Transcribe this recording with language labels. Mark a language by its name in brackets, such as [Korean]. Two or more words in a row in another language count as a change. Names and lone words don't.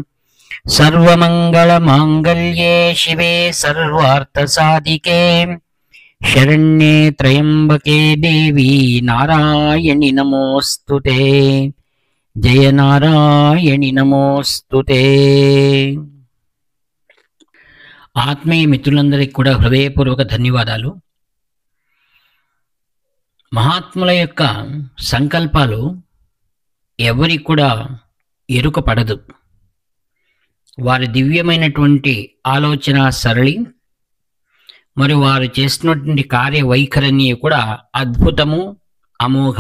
[Sanskrit] सर्वमङ्गलमाङ्गल्ये शिवे सर्वार्थसाधिके शरण्ये त्र्यम्बके देवी नारायणि नमोऽस्तुते। जय नारायणि नमोऽस्तुते। [Telugu] ఆత్మీయ మిత్రులందరికీ కూడా హృదయపూర్వక ధన్యవాదాలు. మహాత్ముల యొక్క సంకల్పాలు ఎవరికి కూడా ఎరుక పడదు. వారి దివ్యమైనటువంటి ఆలోచన సరళి మరియు వారు చేసినటువంటి కార్యవైఖరిని కూడా అద్భుతము, అమోఘం.